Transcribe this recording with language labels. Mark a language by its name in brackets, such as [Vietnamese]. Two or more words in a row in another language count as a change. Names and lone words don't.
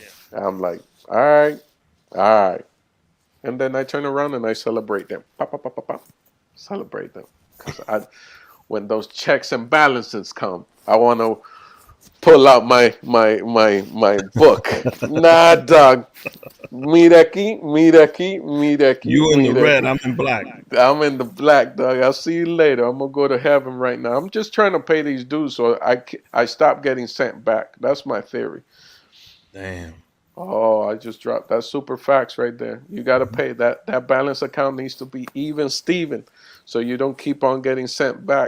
[English] I'm like, all right, all right. And then I turn around and I celebrate them. Pop, pop, pop, pop, pop. Celebrate them. Because when those checks and balances come, I want to pull out my book. Nah, dog. [Spanish] Mira aquí, mira aquí, mira aquí, [English] You in the [Spanish] mira [English] red, [Spanish] aquí. [English] I'm in black. I'm in the black, dog. I'll see you later. I'm gonna go to heaven right now. I'm just trying to pay these dues so I stop getting sent back. That's my theory. Damn. Oh, I just dropped that super facts right there. You got to Mhm. pay that balance account needs to be even Steven, so you don't keep on getting sent back.